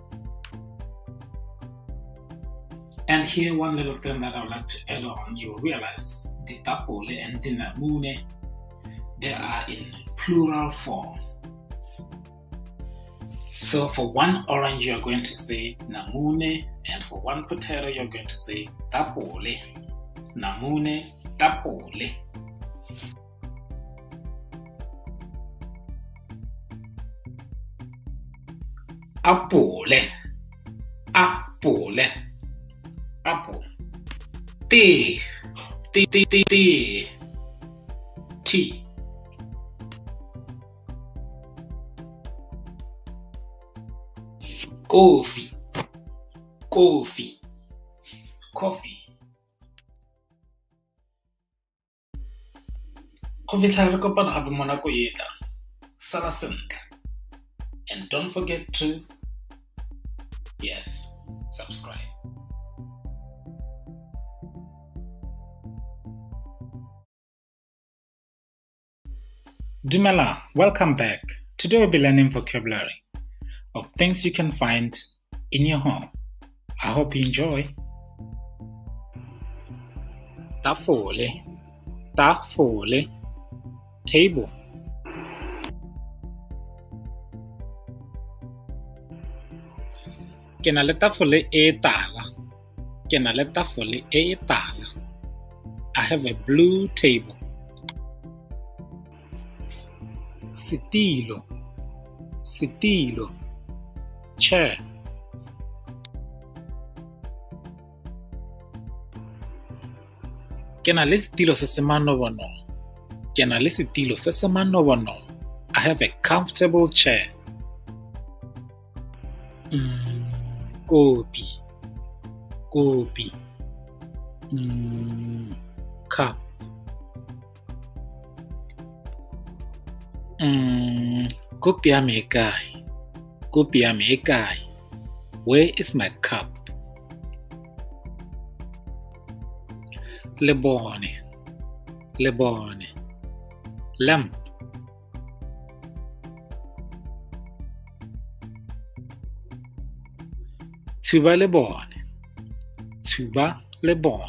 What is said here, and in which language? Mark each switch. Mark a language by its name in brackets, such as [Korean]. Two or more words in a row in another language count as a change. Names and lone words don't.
[English] And here, one little thing that I would like to add on, you realize ditapole and dinamune, they are in plural form. So for one orange, you're going to say namune, and for one potato, you're going to say tapole. [Tswana] Namune, tapole. [English] Apple. Tea. Coffee. [Tswana] Go fitlha re kopana gape mo nako e tla. Sala sentle. [English] And don't forget to, subscribe. Dumela, welcome back. Today we'll be learning vocabulary of things you can find in your home. I hope you enjoy. [Tswana] Tafole, table. Ke na le tafole e tala. [English] I have a blue table. [Tswana] Setilo, chair. Ke na le setilo se se manobono. [English] I have a comfortable chair. [Tswana] Kopi. [English] Cup. [Tswana] Kopi ya me e kae? [English] Where is my cup? Lebone. [Tswana] Lamp. Tuba lebone.